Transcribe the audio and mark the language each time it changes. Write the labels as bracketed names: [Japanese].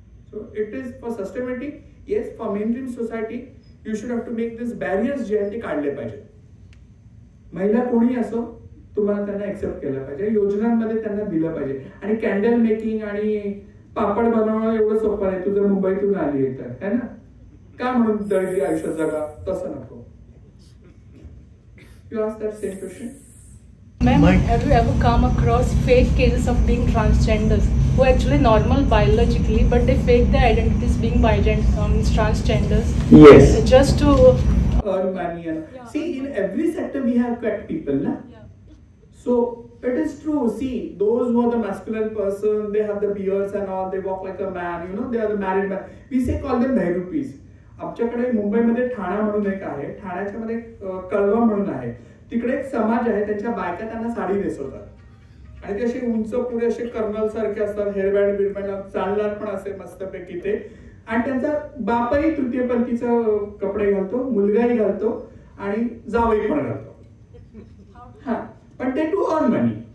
[English] So it is for sustainability. Yes, for mainstream society you should have to make this barriers [Marathi] जे आहेत ते काढले पाहिजे. महिला कोणी असो, तुम्हाला त्यांना एक्सेप्ट केलं पाहिजे, योजनांमध्ये त्यांना दिलं पाहिजे. आणि कॅन्डल मेकिंग आणि पापड बनवणं एवढं सोपं नाही. तू जर मुंबईतून आली आहे तर, [Hindi] है ना, [Marathi] का म्हणून दळगी आयुष्यात जगा, तसं नको. [English] You asked that same question. Ma'am, have you ever come across fake cases of being transgenders who are actually normal biologically, but they fake their identities being transgenders? Yes. Just to earn money. See, in every sector we have cut people, na? So it is true. See, those who are the masculine person, they have the beards and all, they walk like a man, you know, they are the married man. We call them Bhairupis. [Marathi] आमच्याकडे मुंबईमध्ये ठाणा म्हणून एक आहे, ठाण्याच्या मध्ये कळवा म्हणून आहे, तिकडे एक समाज आहे, त्यांच्या बायका त्यांना साडी नेसवतात आणि ते असे उंच पुढे असे कर्नल सारखे असतात, हेअरबँड बिरबँड, चालणार पण असे मस्तपैकी ते. आणि त्यांचा बापही तृतीयपंथीचं कपडे घालतो, मुलगाही घालतो आणि जावई पण घालतो. हा, पण ते [English] To earn money.